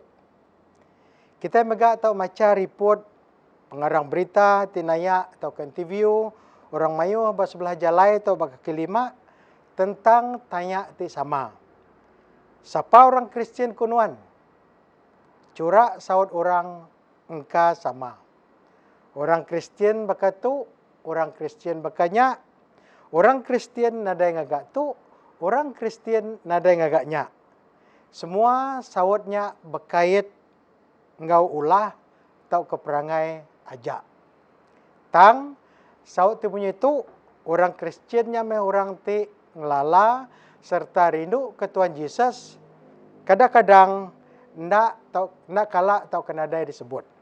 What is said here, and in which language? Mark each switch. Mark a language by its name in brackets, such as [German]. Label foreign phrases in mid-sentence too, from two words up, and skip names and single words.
[Iban] Kita mega tau maca report pengarang berita tinaya atau ke interview orang mayu sebelah jalai atau kaki lima tentang tanya ti sama. Siapa orang Kristen kunuan? Curak saut orang engka sama. Orang Kristen bakatu, orang Kristen bakanya, orang Kristen nada yang agak tu, orang Kristen nada yang agaknya. Semua sautnya berkait ngau ulah atau keperangai aja. Tang saut ti punya itu orang Kristiannya me orang ti ngelala serta rindu ke Tuhan Yesus. Kadang-kadang nak kala atau kenadai disebut.